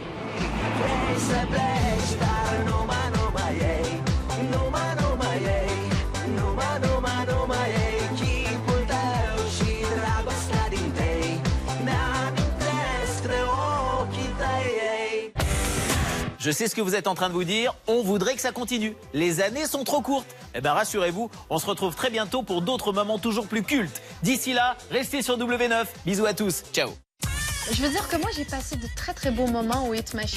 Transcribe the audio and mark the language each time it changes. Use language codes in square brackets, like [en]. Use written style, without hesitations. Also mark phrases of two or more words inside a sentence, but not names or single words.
[ro] Vrei să pleci, dar numai ei, numai ei, numai ei. Chipul tău și dragostea din tei mi-amintesc de ochii tăi. [fr] Je sais ce que vous êtes en train de vous dire, on voudrait que ça continue. Les années sont trop courtes. Eh bien rassurez-vous, on se retrouve très bientôt pour d'autres moments toujours plus cultes. D'ici là, restez sur W9. Bisous à tous, ciao. Je veux dire que moi j'ai passé de très beaux moments au Hit Machine.